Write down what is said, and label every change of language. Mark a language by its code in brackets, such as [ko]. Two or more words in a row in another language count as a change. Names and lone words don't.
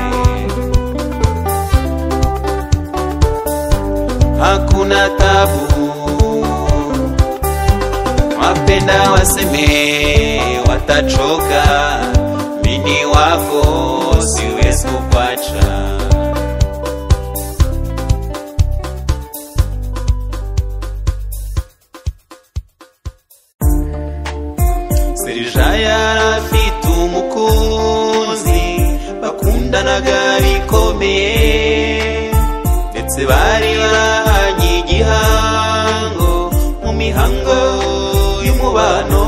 [sw] Hakuna tabu, wapenda waseme watachoka, mimi wako siwezi kukuacha. [rw] Serijaya afite umukunzi bakundanaga bikomeye, ndetse bari bahanye igihango mu mihango y'umubano.